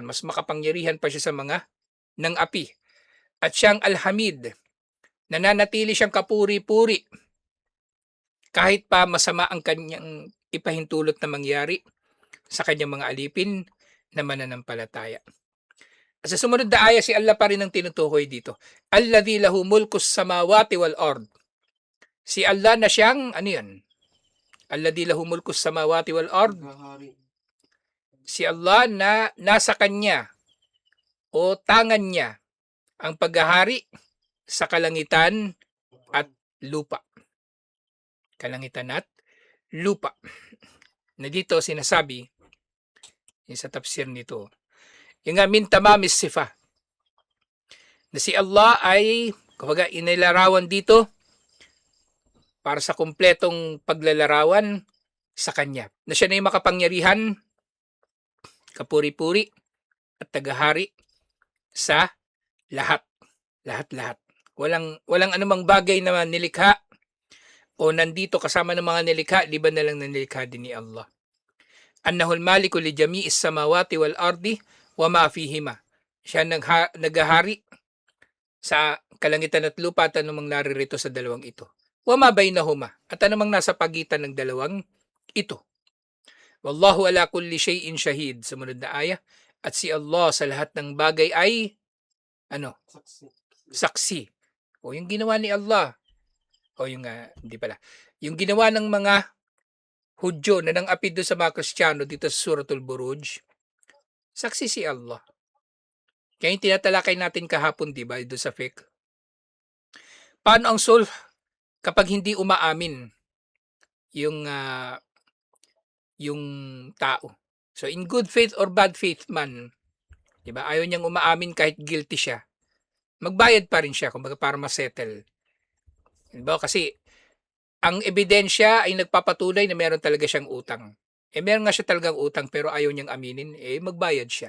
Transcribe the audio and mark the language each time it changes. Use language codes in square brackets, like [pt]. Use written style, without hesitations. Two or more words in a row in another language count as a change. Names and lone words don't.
[tl] Mas makapangyarihan pa siya sa mga ng api. At siyang Al-Hamid, nananatili siyang kapuri-puri kahit pa masama ang kanyang ipahintulot na mangyari sa kanyang mga alipin na mananampalataya. At sa sumunod na aya, si Allah pa rin ang tinutukoy dito. [ar] الذي له ملك السماوات والأرض. [tl] Si Allah na siyang, ano yan? [ar] الذي له ملك السماوات والأرض. [tl] Si Allah na nasa kanya o tangan niya ang paghahari sa kalangitan at lupa. Kalangitan at lupa. Na dito sinasabi, yung sa tafsir nito, yung nga [ar] من تمام الصفة, [tl] na si Allah ay, kumbaga, inilarawan dito para sa kumpletong paglalarawan sa Kanya. Na siya na yung makapangyarihan, kapuri-puri, at tagahari sa lahat. Lahat-lahat. Walang anumang bagay na nilikha o nandito kasama ng mga nilikha, liban na lang na nilikha din ni Allah. [ar] أنه المالك لجميع السماوات والأرض وما فيهما. [tl] Siya naghahari sa kalangitan at lupa at anumang naririto sa dalawang ito. [ar] وما بينهما, [tl] at anumang nasa pagitan ng dalawang ito. [ar] والله على كل شيء شهيد. [tl] Sumunod na aya. At si Allah sa lahat ng bagay ay ano? Saksi. O yung ginawa ni Allah. O yung hindi pala. Yung ginawa ng mga Hudyo na nang-apid doon sa mga Kristiyano dito sa Suratul Buruj, saksi si Allah. Kaya yung tinatalakay natin kahapon, di ba, doon sa fiqh. Paano ang soul kapag hindi umaamin yung tao? So [en] in good faith or bad faith [tl] man, di ba, ayaw niyang umaamin kahit guilty siya, magbayad pa rin siya kumbaga para ma-settle. Di ba? Kasi ang ebidensya ay nagpapatunay na meron talaga siyang utang. Meron nga siya talagang utang pero ayaw niyang aminin, magbayad siya.